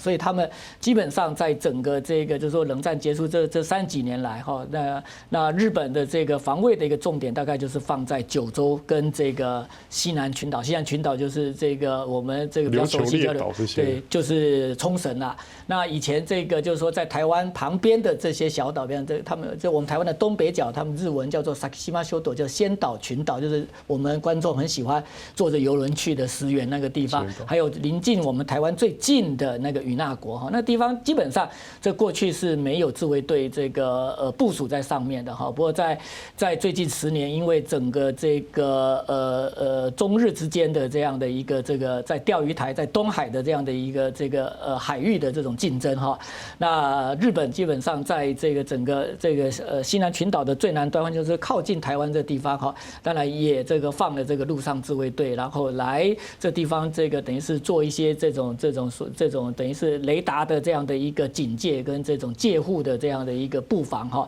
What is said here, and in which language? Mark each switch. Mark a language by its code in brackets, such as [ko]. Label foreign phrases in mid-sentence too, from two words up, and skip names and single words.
[zh] 所以他們基本上在整個這個就是說冷戰結束這30幾年來哈，那日本的這個防衛的一個重點大概就是放在九州跟這個西南群島。西南群島就是這個我們這個比較熟悉的，對，就是沖繩啦。那以前這個就是說在台灣旁邊的這些小島，比方他們就我們台灣的東北角，他們日文叫做 Sakishima 諸島，叫仙島群島，就是我們觀眾很喜歡坐着遊輪去的石垣那個地方，还有临近我们台湾最近的那个与那国哈，那地方基本上这过去是没有自卫队这个部署在上面的哈。不过在最近10年，因为整个这个中日之间的这样的一个这个在钓鱼台在东海的这样的一个这个海域的这种竞争哈，那日本基本上在这个整个这个西南群岛的最南端，就是靠近台湾这地方哈，当然也这个放了这个陆上自卫队，然后来这地方这个等于是做一些这种等于是雷达的这样的一个警戒跟这种戒护的这样的一个布防哈。